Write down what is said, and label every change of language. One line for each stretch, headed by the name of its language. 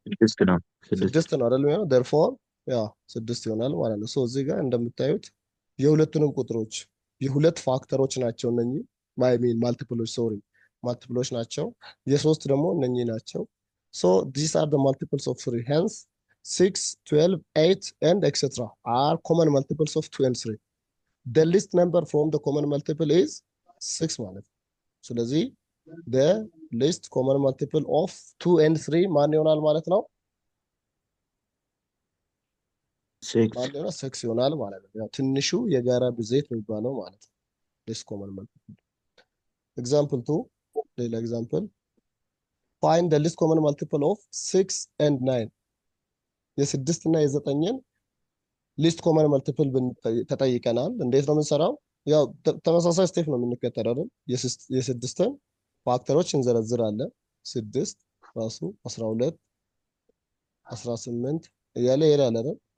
Amharic: ስድስት ነው። ስድስት ነው አይደል? የሚሆነው therefore ያ 6 ይሆናል ማለት ነው። ሶ እዚህ ጋር እንደምታዩት የሁለቱንም ቁጥሮች የሁለት ፋክተሮች ናቸው እነኚህ ማልቲፕሎች ማልቲፕሎች ናቸው። የሶስት ደግሞ እነኚህ ናቸው። ሶ
English: these are the multiples of 3. hence 6, 12, 8 and etc are common multiples of 2 and 3. the least number from the common multiple is 6
Amharic: ማለት ነው። ስለዚህ
English: the least common multiple of 2 and 3
Amharic: ማን ይሆናል ማለት ነው? 6 ይሆናል ማለት ነው። ያው ትንሹ የጋራ ብዜት የሚባለው ማለት ነው። least common multiple.
English: example 2 ሌላ example find the least common multiple of 6 and 9.
Amharic: የስድስት እና የዘጠኝን ሊስት ኮመን መልቲፕል ተጠይቀናል። እንዴት ነው የምንሰራው? ያው ተመሳሳይ ስቴፕ ነው የምንከተለው አይደል? የስድስትን ፋክተሮች እንዘረዝራለን። 6 ራሱ 12 18 እያለ ይሄዳል አይደል?